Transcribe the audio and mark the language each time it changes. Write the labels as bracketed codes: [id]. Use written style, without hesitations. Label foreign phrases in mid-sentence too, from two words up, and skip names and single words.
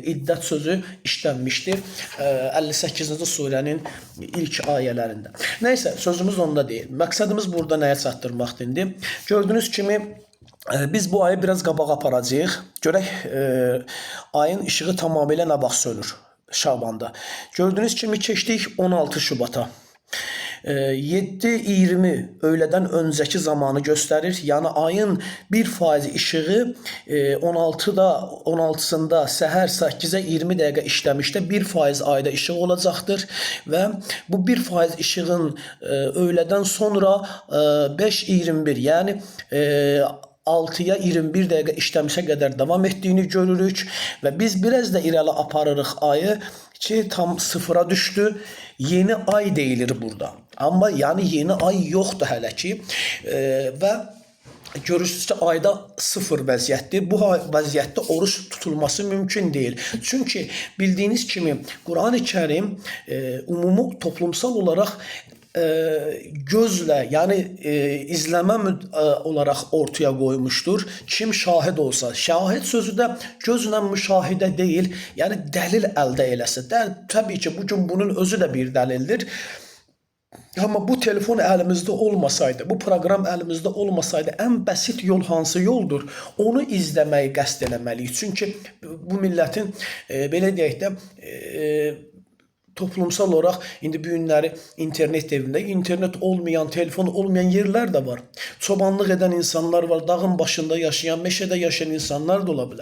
[az] İddət sözü işlənmişdir. 58-ci surənin ilk ayələrində. Nəysə, sözümüz onda deyil. Məqsədimiz burada nəyə çatdırmaqdır indi? Gördüyünüz kimi biz bu ayı biraz qabağa aparacağıq. Görək ayın işığı tamamilə nə vaxt sönür Şabanda. Gördüyünüz kimi keçdik 16 Şubat'a. [tr] 7:20 öğleden önceki zamanı gösterir. [az] Yani ayın 1% ışığı 16'sında səhər 8'e 20 dəqiqə işləmişdə 1% ayda ışığı olacaqdır və bu 1% ışığın [tr] öğleden sonra [az] 5:21 yani 6'ya 21 dəqiqə işləmişə qədər davam etdiyini görürük və biz biraz da irəli aparırıq ayı ki tam sıfıra düştü. Yeni ay deyilir burada. Ama yani yeni ay yoxdur hələ ki və görürsünüz ki ayda sıfır vəziyyətdir. Bu vəziyyətdə oruç tutulması mümkün değil. [tr] Çünkü bildiğiniz kimi Kur'an-ı Kerim umumi toplumsal olarak gözle yani izleme olarak ortaya koymuştur. Kim şahit olsa. Şahit sözü de gözle müşahidə değil. [az] Yani delil əldə eləsə. [tr] Tabii ki bugün bunun özü de bir delildir. Ama bu telefon elimizde olmasaydı, bu program elimizde olmasaydı en basit yol hansı yoldur? [az] Onu izləməyi qəsd eləməliyik. Çünkü bu milletin belə deyək də [tr] toplumsal olarak [az] indi bu günləri internet evində, internet olmayan, telefon olmayan [tr] yerler de var. [az] Çobanlıq edən insanlar var, dağın başında yaşayan, meşədə yaşayan insanlar da olabilir.